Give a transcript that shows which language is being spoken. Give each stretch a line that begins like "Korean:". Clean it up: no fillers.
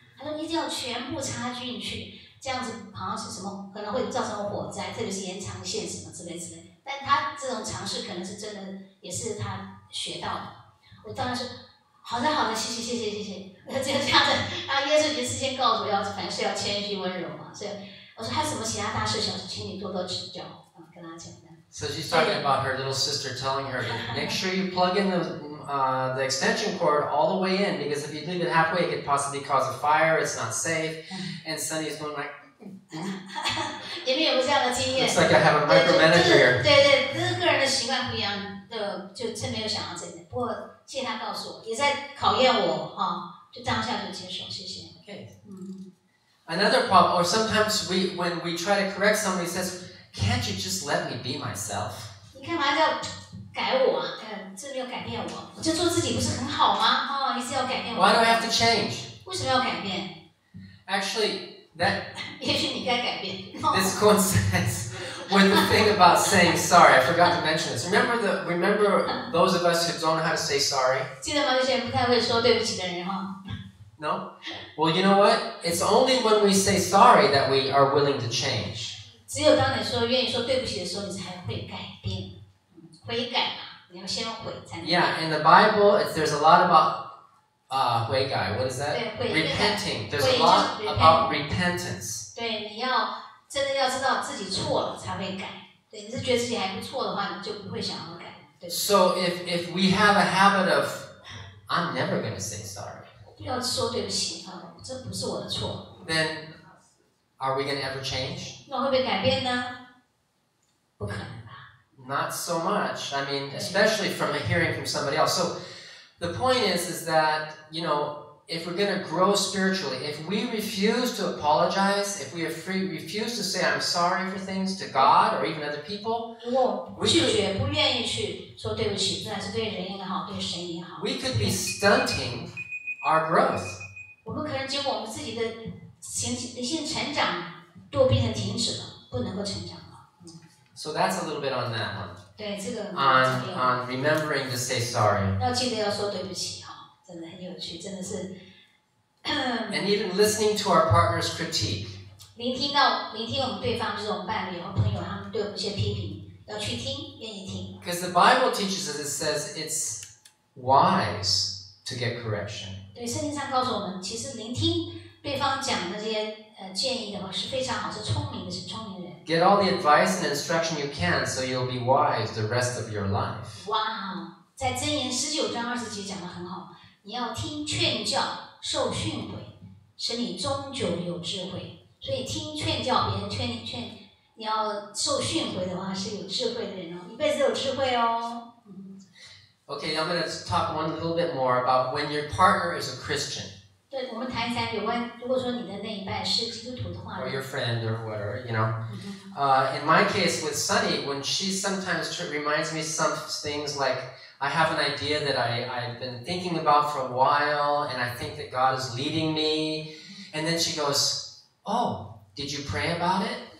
Chinese: 她说一定要全部插进去，这样子好像是什么，可能会造成火灾，特别是延长线什么之类。但她这种尝试可能是真的，也是她学到的。我当然是好的，谢谢。我就这样子，耶稣已经事先告诉我凡事要谦虚温柔嘛，所以我说还有什么其他大事小事，请你多多指教，跟他讲的。
English: So she's talking about her little sister telling her to make sure you plug in the extension cord all the way in, because if you leave it halfway, it could possibly cause a fire. It's not safe. And Sunny's going like.
Chinese: 你们有没有这样的经验？
English: It's like I have a micromanager here.
Chinese: 对，这是个人的习惯不一样的，就真没有想到这个。不过谢谢他告诉我，也在考验我就当下就接受，谢谢。
English: Okay. Another problem, or sometimes when we try to correct somebody, says, "Can't you just let me be myself?"
Chinese: 你干嘛要改我啊？这没有改变我就做自己不是很好吗？你是要改变我。
English: Why do I have to change?
Chinese: 为什么要改变？
English: Actually, That
Chinese: 也许你该改变。
English: this coincides with the thing about saying sorry. I forgot to mention this. Remember those of us who don't know how to say sorry?
Chinese: 记得吗？这些人不太会说对不起的人哈。
English: No? Well, you know what? It's only when we say sorry that we are willing to change.
Chinese: 只有当你说愿意说对不起的时候，你才会改变。悔改嘛，你要先悔才能。
English: Yeah, in the Bible, there's a lot about 悔改. What is that?
Chinese: 对，
English: Repenting. There's a lot about repentance.
Chinese: 对，你要真的要知道自己错了才会改。对，你是觉得自己还不错的话，你就不会想要改。对。
English: So if we have a habit of, I'm never going to say sorry.
Chinese: 不要说对不起啊，这不是我的错。
English: Then, are we going to ever change?
Chinese: 那会不会改变呢？不可能吧。
English: Not so much. I mean, especially from hearing from somebody else. So, the point is that, you know, if we're going to grow spiritually, if we refuse to apologize, if we refuse to say I'm sorry for things to God or even other people,
Chinese: 如果拒绝、不愿意去说对不起，不管是对人也好，对神也好，
English: we could be stunting our growth.
Chinese: 我们可能结果我们自己的灵性成长都变成停止了，不能够成长了。
English: So that's a little bit on that one.
Chinese: 对这个
English: On remembering to say sorry.
Chinese: 要记得要说对不起哈，真的很有趣，真的是。
English: And even listening to our partner's critique.
Chinese: 聆听我们对方，就是我们伴侣和朋友，他们对我们一些批评，要去听，愿意听。
English: Because the Bible teaches us, it says it's wise to get correction.
Chinese: 对，圣经上告诉我们，其实聆听对方讲的这些建议的话是非常好，是聪明的，是聪明人。
English: Get all the advice and instruction you can so you'll be wise the rest of your life.
Chinese: 哇，在箴言19章20节讲得很好，你要听劝教，受训诲，使你终究有智慧。所以听劝教，别人劝你要受训诲的话，是有智慧的人哦，一辈子有智慧哦。
English: Okay, I'm going to talk one little bit more about when your partner is a Christian.
Chinese: 对，我们谈一谈有关，如果说你的那一半是基督徒的话
English: Or your friend or whatever, you know. In my case with Sunny, when she sometimes reminds me some things like I have an idea that I've been thinking about for a while and I think that God is leading me. And then she goes, oh, did you pray about it?